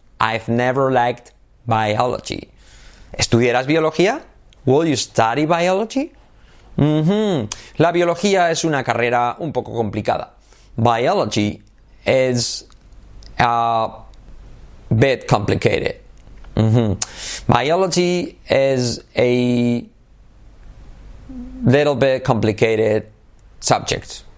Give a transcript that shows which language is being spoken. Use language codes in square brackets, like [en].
[en] I've never liked biology. [es] ¿Estudiarás biología? [en] Will you study biology? [es] La biología es una carrera un poco complicada. [en] Biology is a bit complicated. Biology is a little bit complicated subject.